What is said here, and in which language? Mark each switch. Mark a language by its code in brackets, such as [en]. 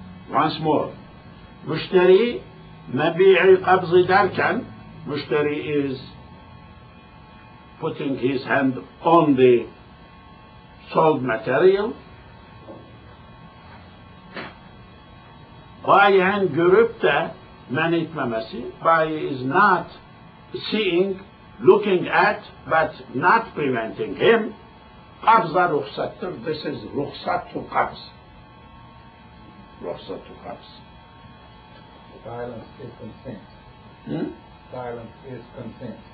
[en] Once more. [tr] Müşteri mebi'i qabz derken, müşteri [en] is putting his hand on the sold material. [tr] Bayi'in görüp de men etmemesi. [en] Bayi is not seeing, looking at, but not preventing him. [tr] Qabza ruhsattır. [en] This is ruhsat to qabz. Ruhsat to qabz. Silence is consent. Silence is consent.